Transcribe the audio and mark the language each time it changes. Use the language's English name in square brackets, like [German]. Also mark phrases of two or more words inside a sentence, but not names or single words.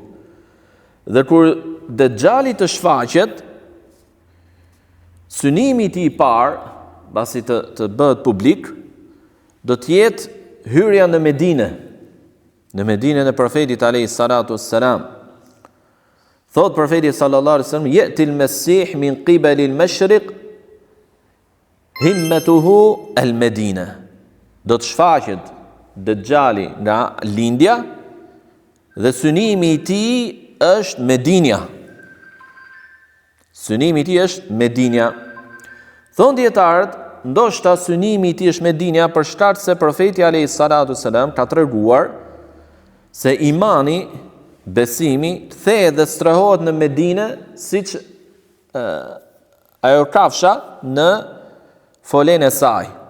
[Albanian] Dhe kur Dejjali të shfaqet, synimi i tij i parë, pasi të bëhet publik, do të jetë hyrja në Medinë, në Medinën e profetit [Arabic] عليه الصلاة والسلام. [Albanian] Thot profeti [Arabic] صلى الله عليه وسلم يأتي المسيح من قبل المشرق همته المدينة." [Albanian] Do të shfaqet Dejjali nga lindja dhe synimi i tij është Medinja. Synimi i tij është Medinja. Thon dietarët, ndoshta synimi i tij është Medinja për shkak se profeti [Arabic] عليه الصلاة والسلام [Albanian] ka treguar se imani, besimi, kthehet dhe strohohet në Medinë, siç ajo kafsha në folen e saj.